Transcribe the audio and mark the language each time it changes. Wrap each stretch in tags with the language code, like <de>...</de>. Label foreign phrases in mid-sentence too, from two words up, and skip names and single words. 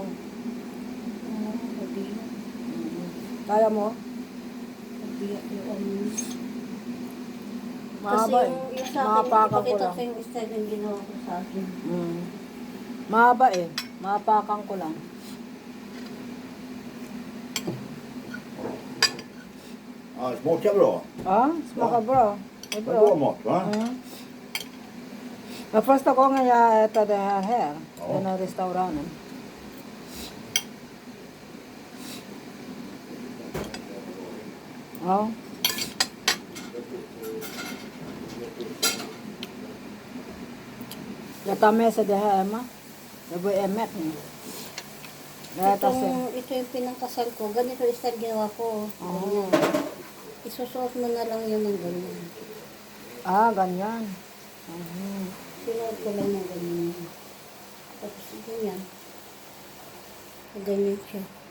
<tl>pabiyak. kaya mo? Pabiyak yung ano. Mahaba eh. Yung sa akin, Mahapakan ko ipakita lang. ko yung style ng ginawa ko sa akin. Mahaba eh. Mahapakan ko lang.</tl> <sv>Ja, smakar bra. Ah, smakar bra. Det är Det är bra bra. mat va? Det var första gången jag äter det här, Ja. den här restaurangen. Ja. Jag tar med sig det här Emma. Det blir emmet nu. Jag äter sen.</sv> <tl>Ito yung pinangkasal ko. Ganito yung style ginawa ko. Oh. Isusuot mo na lang yun ng ganyan. Ah, ganyan. Mhm. Sinuot ko lang ng ganyan. Tapos ganyan. Ganyan siya.</tl>